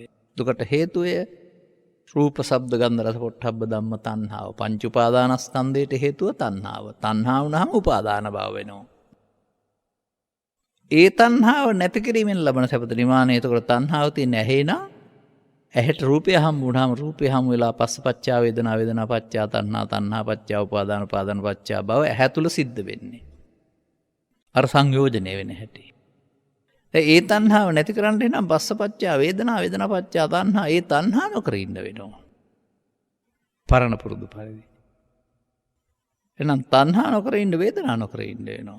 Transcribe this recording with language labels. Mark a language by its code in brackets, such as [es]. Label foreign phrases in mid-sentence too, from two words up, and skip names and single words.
[si] දුකට හේතුය රූප ශබ්ද ගන්ධ රස පොට්ටබ්බ ධම්ම තණ්හාව. පංච උපාදානස්කන්ධයට හේතුව තණ්හාව. තණ්හාව වුණාම උපාදාන භව වෙනවා. ඒ තණ්හාව නැති කිරීමෙන් ලබන සැපත නිමානය. එතකොට තණ්හාව තියෙන ඇහෙනා ඇහැට රූපය හම්බ වුණාම රූපය හම්බ වෙලා [pi] පස්සපච්චා වේදනා වේදනා පච්චා තණ්හා තණ්හා පච්චා උපාදාන උපාදාන පච්චා භව [si] ඇහැ තුල සිද්ධ වෙන්නේ. අර සංයෝජනය වෙන හැටි. ඒ තණ්හාව නැති කරන්න එනම් [pi] පස්සපච්චා වේදනා වේදනා පච්චා තණ්හා [si] ඒ තණ්හා නොකර ඉන්න වෙනවා. පරණ පුරුදු පරිදි. එහෙනම් තණ්හා නොකර ඉන්න වේදනා නොකර ඉන්න වෙනවා.